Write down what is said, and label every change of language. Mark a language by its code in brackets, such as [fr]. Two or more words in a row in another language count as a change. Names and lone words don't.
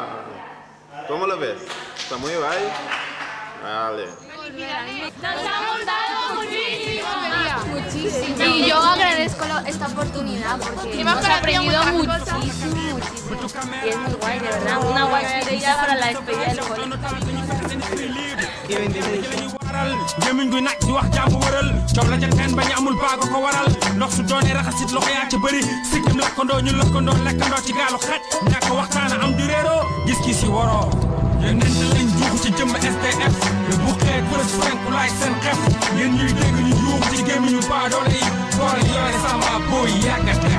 [es] ¿Cómo lo ves? ¿Está muy guay? Vale. Nos hemos dado muchísimo. Y yo agradezco esta oportunidad porque hemos aprendido muchísimo. Y es muy guay, de verdad. Una guay idea para la despedida del colegio. [wo] Jëmiñ guy nag di wax jàmm wëral coow la ca teen bañ amul baago ko waral ndox su doonee raxasit loxo yaa ca bëri sikkim lakkandoo ñu lëkkandoo lekkandoo ci gaalu xaj ñàkk waxtaana am di réeroo gis-gis yi waroo yonent lañ juux ci jëmm SDF bu xeet fërës frenku laay seen xef yéen ñuy dégg ñu yuux ci gémmiñu baadoole yi boole yore sama booy yàgga def